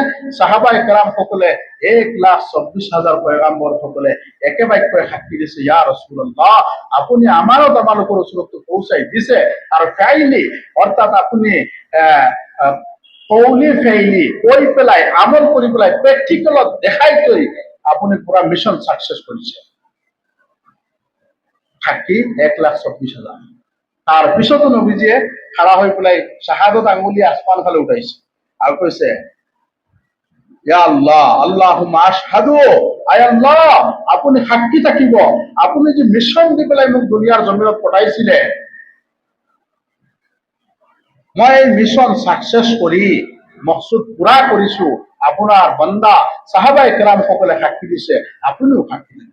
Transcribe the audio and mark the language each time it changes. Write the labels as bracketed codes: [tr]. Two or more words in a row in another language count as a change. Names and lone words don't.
[as] সাহাবায়ে কেৰাম সকলে 1,24,000 পয়গাম্বৰ সকলে একে বাক্যৰে সাক্ষী দিছে, [ar] يا رسول الله, [as] আপুনি আমানত আমালোকৰ ওচৰত পৌঁছাই দিছে, আৰু ফাইলি অৰ্থাৎ আপুনি [ar] قولي فعلي [as] কৈ পেলাই আমল কৰি পেলাই প্ৰেক্টিকেলত দেখাই থৈ আপুনি পুৰা [en] mission success [as] কৰিছে। সাক্ষী 1,24,000। তাৰ পিছতো নবীজিয়ে খাৰা হৈ পেলাই শাহাদত আঙুলি আসমান ফালে উঠাইছে আৰু কৈছে, [ar] يا الله، اللهم اشهد, [as] আয় আল্লাহ, আপুনি সাক্ষী থাকিব, আপুনি যে মিছন দি পেলাই মোক দুনিয়াৰ জমিনত পঠাইছিলে, মই এই [en] mission success [as] কৰি মকসুদ পুৰা কৰিছো। আপোনাৰ বান্দা সাহাবায়ে কেৰাম সকলে সাক্ষী দিছে, আপুনিও সাক্ষী দিছে।